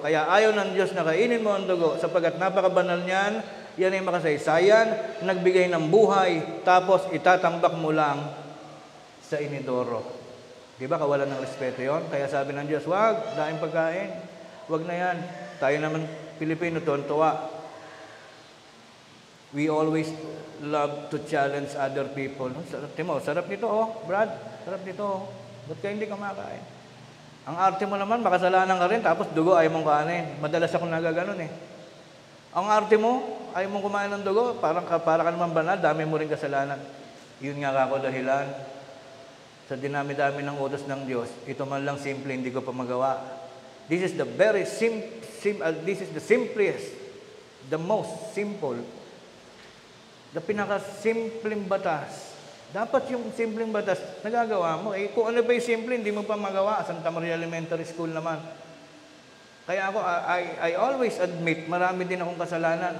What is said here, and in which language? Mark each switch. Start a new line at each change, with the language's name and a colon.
Filipino: Kaya ayaw ng Diyos na kainin mo ang dugo sapagkat napakabanal niyan. Yan ay makasaysayan, nagbigay ng buhay, tapos itatambak mo lang sa inidoro. Di ba kawalan ng respeto yon? Kaya sabi ng Diyos, wag, daing pagkain. Wag na yan. Tayo naman, Pilipino, tuwan-tuwa.
English: We always love to challenge other people.
Filipino: Timo, sarap nito, Brad. Sarap nito, Ba't ka hindi kumakain? Ang arte mo naman, makasalanan ka rin, tapos dugo ayaw mong kanin. Madalas akong nagaganon Ang arte mo, ayaw mong kumain ng dugo, para ka naman banal, dami mo rin kasalanan. Yun nga ako dahilan. Sa dinami-dami ng utos ng Diyos, ito man lang simple, hindi ko pa magawa.
English: This is the very this is the simplest, the most simple,
Filipino: the pinaka-simpleng batas. Dapat yung simpleng batas, nagagawa mo. Kung ano ba yung simple, hindi mo pa magawa. Santa Maria Elementary School naman. Kaya ako,
English: I always admit,
Filipino: marami din akong kasalanan.